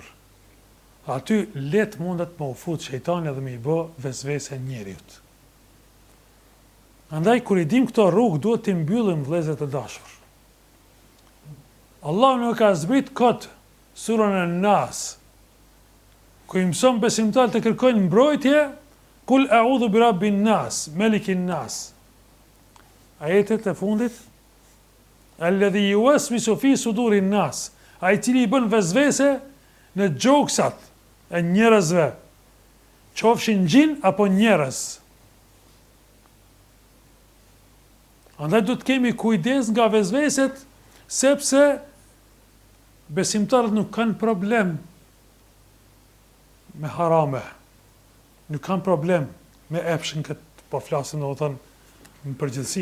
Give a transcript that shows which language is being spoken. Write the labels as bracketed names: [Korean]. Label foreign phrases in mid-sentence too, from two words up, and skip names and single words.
[Albanian] Aty let mundet më u fut shejtani dhe më i bë vezvese njeriut. Andaj kur i dim këto rrugë duhet të mbyllim vëllezër të dashur. Allah nuk ka zbrit kot surën an-Nas, ku i mëson besimtarët të kërkojnë mbrojtje, [Arabic] قل أعوذ برب الناس ملك الناس. [Albanian] Ajetet e fundit, [Arabic] الذي يوسوس في صدور الناس, [Albanian] ai i cili i bën vezvese në gjoksat e njerëzve, qofshin gjin apo njerëz. Andaj du të kemi kujdes nga vezveset, sepse besimtarët nuk kanë problem me harame, nuk kanë problem me epshin këtë, po flasim dhe thënë në përgjithësi.